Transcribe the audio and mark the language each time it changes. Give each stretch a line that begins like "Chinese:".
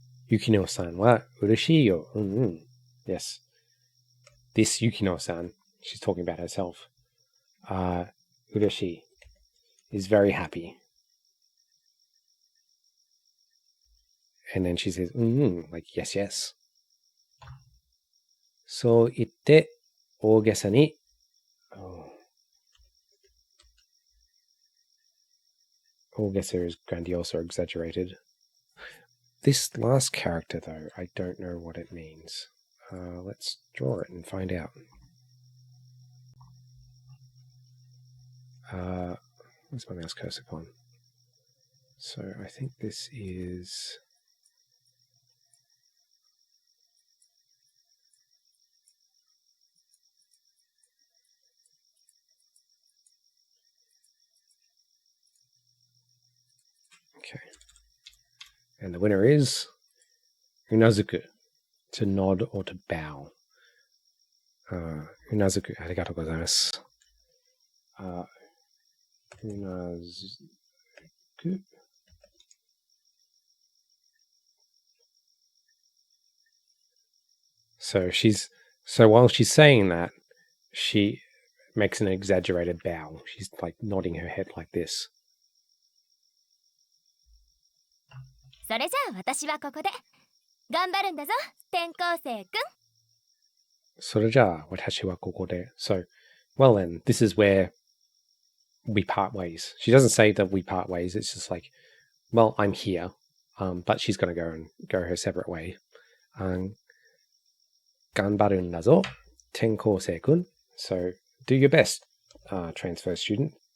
Japanese: Yukino-san wa ureshii yo. Yes.
English: This Yukino-san, she's talking about herself. Ureshii is very happy. And then she says, like, yes, yes.
Japanese: そう言って、大げさに、大げさ
English: is grandiose or exaggerated. This last character, though, I don't know what it means. Let's draw it and find out. Where's my mouse cursor gone? So I think this is... Okay. And the winner is unazuku, to nod or to bow.
Japanese: Unazuku, arigatou gozaimasu. Unazuku.
English: So while she's saying that, she makes an exaggerated bow. She's like nodding her head like this.
Japanese: それじゃあ私はここで頑張るんだぞ転校生くん。それじゃあ私はここで
English: So, well then, this is where we part ways. She doesn't say that we part ways. It's just like, well, I'm here, but she's going to go her separate way.
Japanese: 頑張るんだぞ転校生くん。
English: So, do your best, transfer student.